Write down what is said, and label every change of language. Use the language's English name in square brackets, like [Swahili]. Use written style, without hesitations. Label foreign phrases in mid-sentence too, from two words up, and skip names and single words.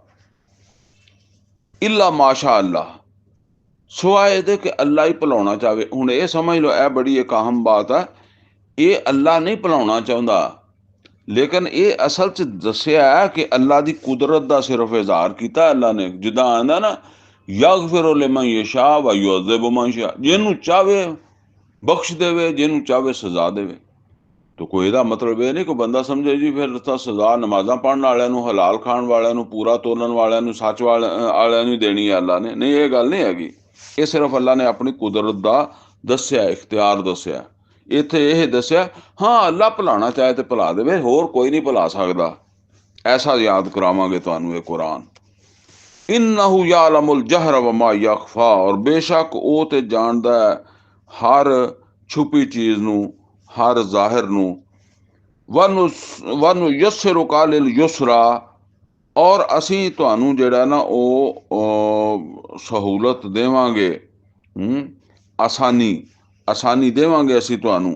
[Arabic] إلا ما شاء الله, [Punjabi] ਸਿਵਾਏ ਇਹਦੇ ਕਿ ਅੱਲਾ ਹੀ ਭੁਲਾਉਣਾ ਚਾਹਵੇ। ਹੁਣ ਇਹ ਸਮਝ ਲਓ, ਇਹ ਬੜੀ ਇੱਕ ਅਹਿਮ ਬਾਤ ਹੈ। ਇਹ ਅੱਲਾ ਨਹੀਂ ਭੁਲਾਉਣਾ ਚਾਹੁੰਦਾ, ਲੇਕਿਨ ਇਹ ਅਸਲ 'ਚ ਦੱਸਿਆ ਕਿ ਅੱਲਾ ਦੀ ਕੁਦਰਤ ਦਾ ਸਿਰਫ ਇਜ਼ਹਾਰ ਕੀਤਾ ਅੱਲਾ ਨੇ। ਜਿੱਦਾਂ ਆਂਦਾ ਨਾ [Arabic] يغفر لمن يشاء و يعذب من يشاء, [Punjabi] ਜਿਹਨੂੰ ਚਾਹਵੇ ਬਖਸ਼ ਦੇਵੇ, ਜਿਹਨੂੰ ਚਾਹਵੇ ਸਜ਼ਾ ਦੇਵੇ। ਤਾਂ ਕੋਈ ਇਹਦਾ ਮਤਲਬ ਇਹ ਨਹੀਂ ਕਿ ਬੰਦਾ ਸਮਝੇ ਜੀ ਫਿਰ ਤਾਂ ਸਜ਼ਾ ਨਮਾਜ਼ਾਂ ਪੜ੍ਹਨ ਵਾਲਿਆਂ ਨੂੰ, ਹਲਾਲ ਖਾਣ ਵਾਲਿਆਂ ਨੂੰ, ਪੂਰਾ ਤੋਲਣ ਵਾਲਿਆਂ ਨੂੰ, ਸੱਚ ਵਾਲਿਆਂ ਨੂੰ ਦੇਣੀ ਹੈ ਅੱਲਾ ਨੇ। ਨਹੀਂ, ਇਹ ਗੱਲ ਨਹੀਂ ਹੈਗੀ। ਇਹ ਸਿਰਫ ਅੱਲਾ ਨੇ ਆਪਣੀ ਕੁਦਰਤ ਦਾ ਦੱਸਿਆ, ਇਖਤਿਆਰ ਦੱਸਿਆ। ਇੱਥੇ ਇਹ ਦੱਸਿਆ ਹਾਂ ਅੱਲਾ ਭੁਲਾਉਣਾ ਚਾਹੇ ਤੇ ਭੁਲਾ ਦੇਵੇ, ਹੋਰ ਕੋਈ ਨਹੀਂ ਭੁਲਾ ਸਕਦਾ। ਐਸਾ ਯਾਦ ਕਰਾਵਾਂਗੇ ਤੁਹਾਨੂੰ ਇਹ ਕੁਰਾਨ। [Arabic] إنه يعلم الجهر و ما يخفى, [Punjabi] ਔਰ ਬੇਸ਼ੱਕ ਉਹ ਤੇ ਜਾਣਦਾ ਹੈ ਹਰ ਛੁਪੀ ਚੀਜ਼ ਨੂੰ, ਹਰ ਜ਼ਾਹਿਰ ਨੂੰ। [Arabic] ونيسرك لليسرى, [Punjabi] ਔਰ ਅਸੀਂ ਤੁਹਾਨੂੰ ਜਿਹੜਾ ਨਾ ਉਹ ਸਹੂਲਤ ਦੇਵਾਂਗੇ, ਆਸਾਨੀ ਦੇਵਾਂਗੇ ਅਸੀਂ ਤੁਹਾਨੂੰ।